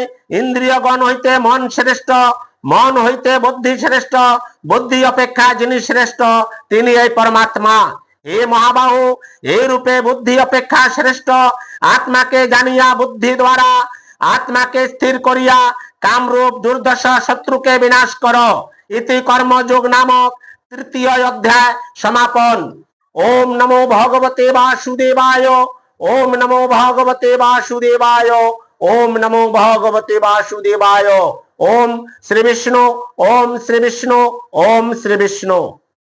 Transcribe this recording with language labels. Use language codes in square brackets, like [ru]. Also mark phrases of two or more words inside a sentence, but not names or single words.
[bn] ইন্দ্রিয়গণ হইতে মন শ্রেষ্ঠ, মন হইতে বুদ্ধি শ্রেষ্ঠ, বুদ্ধি অপেক্ষা যিনি শ্রেষ্ঠ তিনি এই পরমাত্মা। হে মহাবাহু, এই রূপে বুদ্ধি অপেক্ষা শ্রেষ্ঠ আত্মাকে জানিয়া বুদ্ধি দ্বারা আত্মাকে স্থির করিয়া কামরূপ দুর্দশা শত্রুকে বিনাশ করো। ইতি কর্মযোগ নামক তৃতীয় অধ্যায় সমাপন। [sa] ओम नमो भगवते वासुदेवाय। ओम नमो भगवते वासुदेवाय। ओम नमो भगवते वासुदेवाय। ओम श्री विष्णु। ओम श्री विष्णु। ओम श्री विष्णु।